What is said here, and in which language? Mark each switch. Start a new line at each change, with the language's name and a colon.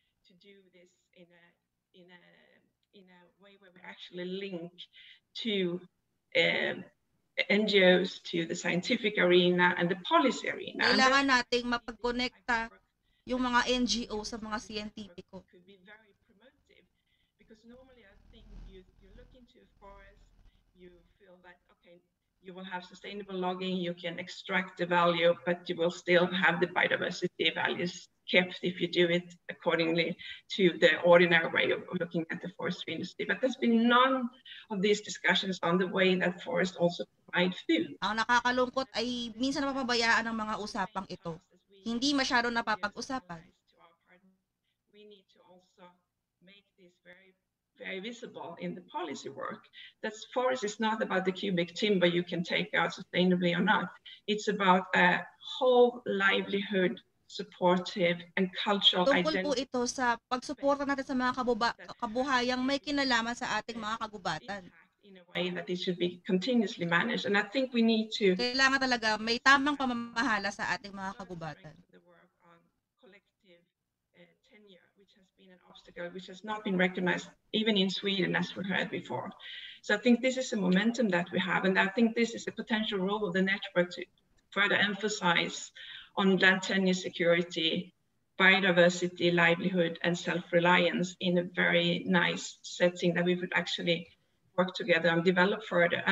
English: To do this in a way where we actually link to NGOs, to the scientific arena and the policy arena.
Filipino: Kailangan nating mapagkonekta yung mga NGO sa mga siyentipiko.
English: Could be very promotive because normally I think you look into a forest, you feel that okay, you will have sustainable logging, you can extract the value, but you will still have the biodiversity values kept if you do it accordingly to the ordinary way of looking at the forestry industry. But there's been none of these discussions on the way that forests also provide food.
Filipino: Ang nakakalungkot ay minsan napapabayaan ng mga usapang ito. Hindi masyado napapag-usapan.
English: We need to also make this very visible in the policy work. That forest is not about the cubic timber you can take out sustainably or not. It's about a whole livelihood, supportive and cultural identity.
Filipino: Tungkol po ito sa pagsuporta natin sa mga kabuhayang may kinalaman sa ating mga kagubatan.
English: In a way that it should be continuously managed. And I think we need to...
Filipino: Kailangan talaga may tamang pamamahala sa ating mga kagubatan.
English: The work on collective tenure, which has been an obstacle, which has not been recognized even in Sweden, as we heard before. So I think this is a momentum that we have, and I think this is a potential role of the network to further emphasize on land tenure security, biodiversity, livelihood, and self-reliance in a very nice setting that we would actually work together and develop further.